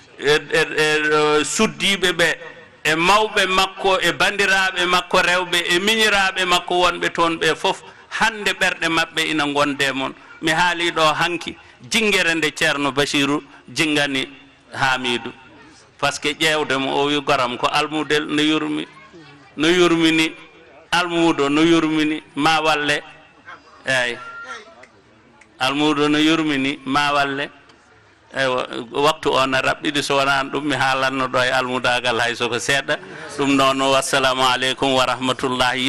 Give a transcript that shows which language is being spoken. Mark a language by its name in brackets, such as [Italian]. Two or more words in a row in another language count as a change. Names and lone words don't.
[Fula] suddiɓe ɓe e mawɓe makko e bandiraɓe makko rewɓe e miñiraɓe makko wonɓe toon ɓe fof hande ɓerɗe mabɓe ina gonde mon mi haali ɗo hanki jingere nde ceerno basiru jingani hamidou [French] par ce que [Fula] ƴewdemo o wi goram ko almudel no yurmini almudo no yurmini ma walle eyyi almudo no yurmini ma walle eywa waktu o na raɓɓiɗi so wonani ɗum mi haalanno ɗo e almudagal hay soko seeɗa ɗum noon [Arabic] wassalamu aleykum wa rahmatullahi